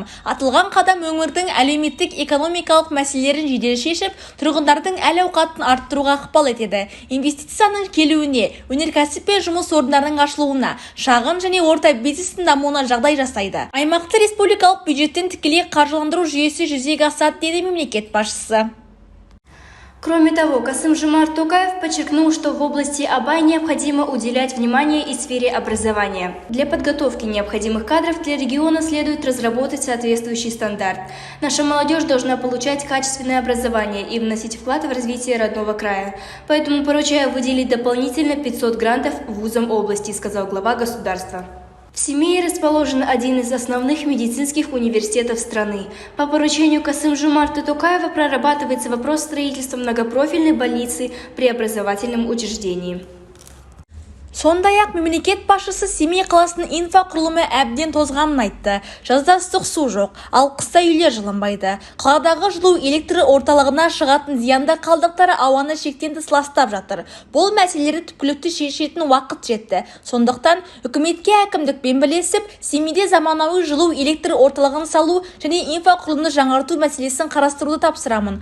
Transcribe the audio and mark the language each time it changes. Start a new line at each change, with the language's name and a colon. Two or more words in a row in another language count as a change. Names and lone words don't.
Kazakh: Атылған қадам өңірдің әлеуметтік экономикалық мәселелерін жедел шешіп, тұрғындардың әл-ауқатын арттыруға ықпал етеді. Инвестицияның келуіне, өнеркәсіп пен жұмыс орындарының ашылуына, шағын және орта бизнестің дамуына жағдай жасайды. Аймақты республикалық бюджеттен тікелей қаржыландыру жүйесі жүзеге асады, деді мемлекет басшысы.
Russian: Кроме того, Касым-Жомарт Токаев подчеркнул, что в области Абай необходимо уделять внимание и сфере образования. Для подготовки необходимых кадров для региона следует разработать соответствующий стандарт. Наша молодежь должна получать качественное образование и вносить вклад в развитие родного края. Поэтому поручаю выделить дополнительно 500 грантов вузам области, сказал глава государства. В Семее расположен один из основных медицинских университетов страны. По поручению Касым-Жомарта Токаева прорабатывается вопрос строительства многопрофильной больницы при образовательном учреждении.
Kazakh: Сондай-ақ мемлекет басшысы Семей қаласының инфрақұрылымы әбден тозғанын айтты. Жазда ыстық су жоқ, ал қыста үйлер жылынбайды. Қаладағы жылу электр орталығына шығатын зиянды қалдықтары ауаны шектен тыс ластап жатыр. Бұл мәселелерді түпкілікті шешетін уақыт жетті. Сондықтан үкіметке әкімдікпен бірлесіп, Семейде заманауи жылу электр орталығын салу және инфрақұрылымды жаңарту мәселесін қарастыруды тапсырамын.